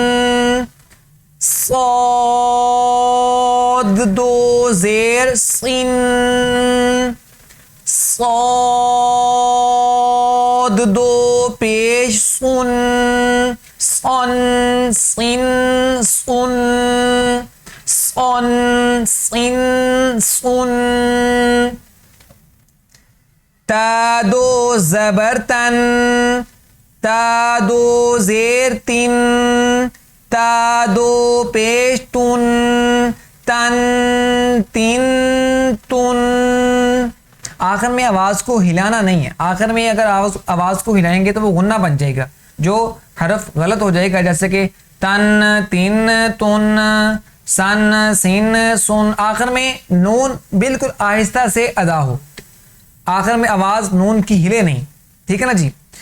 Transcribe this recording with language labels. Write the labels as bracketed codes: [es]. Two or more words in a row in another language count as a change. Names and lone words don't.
[ur] صاد دو زیر سین، صاد دو پیش سن، سن سن سن، سن سن سن۔ تا دو زبر تن، تا دو زیر تن، تا دو پیش تن، تن تن تن۔ آخر میں آواز کو ہلانا نہیں ہے، آخر میں اگر آواز کو ہلائیں گے تو وہ غنہ بن جائے گا، جو حرف غلط ہو جائے گا، جیسے کہ تن تن تن، سن سن سن۔ آخر میں نون بالکل آہستہ سے ادا ہو، آخر میں آواز نون کی ہلے نہیں، ٹھیک ہے نا جی۔